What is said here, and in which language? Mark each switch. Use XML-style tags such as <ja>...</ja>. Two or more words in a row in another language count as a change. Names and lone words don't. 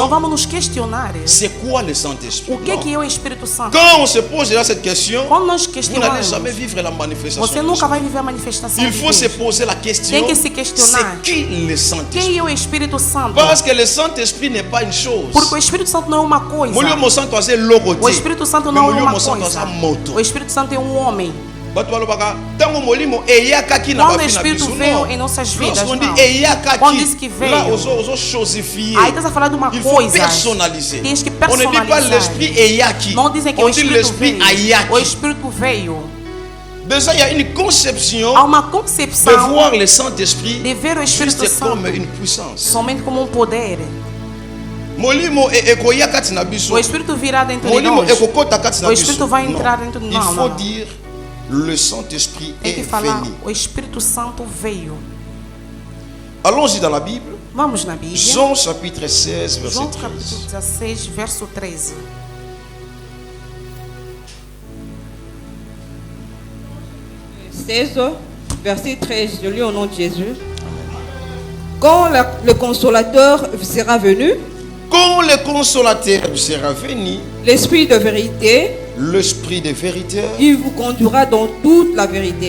<fr>C'est quoi le Saint-Esprit? Quand on se pose déjà cette question, vous n'allez jamais vivre la manifestation. Il faut se poser la question. C'est qui le Saint-Esprit? Parce que le Saint-Esprit n'est pas une chose.</fr> <pt>Porque o Espírito Santo não é uma coisa. O Espírito Santo não é uma coisa. O Espírito Santo é um homem. Quando o Espírito veio em nossas vidas, quando diz que veio, aí está a falar de uma coisa. Tens que personalizar. Não dizem que o Espírito veio. O Espírito veio.</pt> <fr>Déjà, il y a une conception de voir le Saint-Esprit juste comme une puissance.</fr> <pt>Somente como poder. O Espírito virá dentro de nós. O Espírito vai entrar dentro de nós.</pt> <fr>Il faut dire le Saint-Esprit est venu.</fr> <pt>O Espírito Santo veio.</pt> <fr>Allons-y dans la Bible.</fr> <pt>Vamos na Bíblia.</pt> <fr>Jean chapitre 16 verset 13.</fr> <pt>João capítulo 16 verso 13.</pt> <fr>Verset 13, je lis au nom de Jésus. Quand le consolateur sera venu, l'esprit de vérité, il vous conduira dans toute la vérité.</fr>